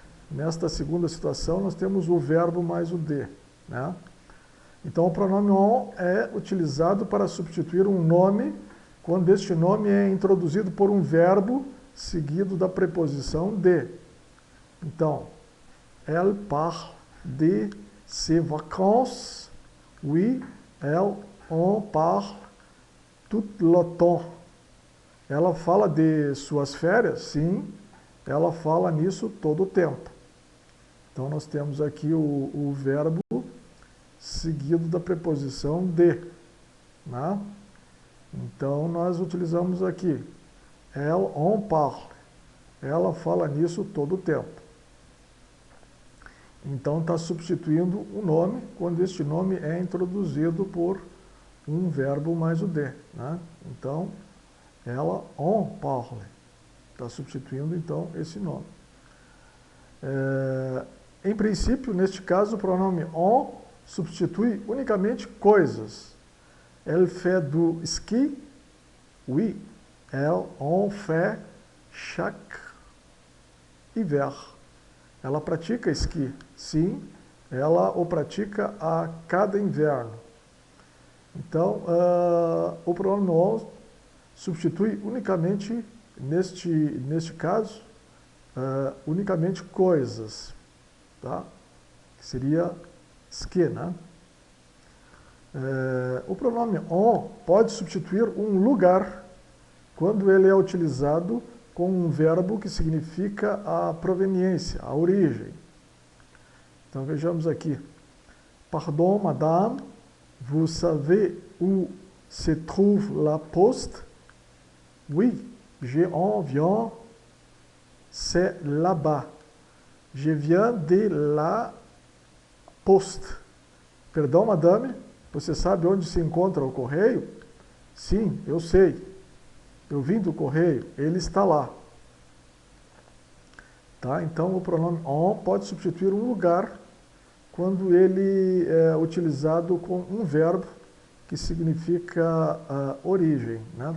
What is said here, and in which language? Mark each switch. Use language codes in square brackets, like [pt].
[pt] Nesta segunda situação, nós temos o verbo mais o de, né? Então, o pronome on é utilizado para substituir um nome quando este nome é introduzido por um verbo seguido da preposição de. Então, [fr] elle parle de ses vacances. Oui, elle en parle tout le temps. [pt] Ela fala de suas férias? Sim, ela fala nisso todo o tempo. Então, nós temos aqui o verbo seguido da preposição de, né? Então, nós utilizamos aqui, [fr] elle en parle. [pt] Ela fala nisso todo o tempo. Então, está substituindo o nome, quando este nome é introduzido por um verbo mais o de, né? Então, ela en parle. Está substituindo, então, esse nome. Em princípio, neste caso, o pronome en substitui unicamente coisas. [fr] Elle fait du ski? Oui, elle en fait chaque hiver. [pt] Ela pratica esqui? Sim, ela o pratica a cada inverno. Então, o pronome en substitui unicamente, neste caso, unicamente coisas, tá? Que seria ski, né? O pronome en pode substituir um lugar quando ele é utilizado com um verbo que significa a proveniência, a origem. Então vejamos aqui. [fr] Pardon, madame, vous savez où se trouve la poste? Oui, je en viens, c'est là-bas. Je viens de la poste. [pt] Perdão, madame, você sabe onde se encontra o correio? Sim, eu sei. Eu vim do correio, ele está lá. Tá? Então, o pronome en pode substituir um lugar quando ele é utilizado com um verbo que significa origem, né?